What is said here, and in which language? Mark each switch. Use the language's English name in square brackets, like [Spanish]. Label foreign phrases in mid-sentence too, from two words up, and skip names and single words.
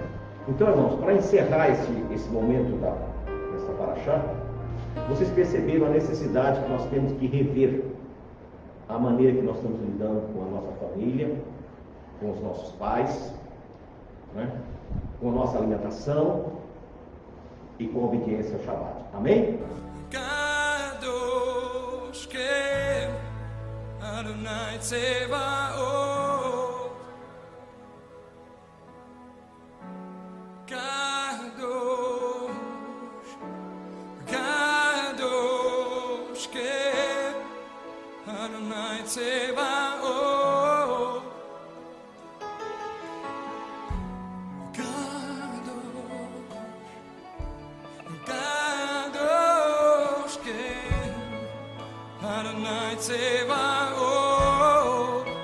[Portuguese] Então, irmãos, para encerrar esse momento dessa paraxá, vocês perceberam a necessidade que nós temos que rever a maneira que nós estamos lidando com a nossa família, com os nossos pais, né? Com a nossa alimentação e com a obediência ao Shabbat. Amém? [Hebrew] קדוש קם אדוני צבאות קדוש קם אדוני צבאות קדוש קם אדוני צבאות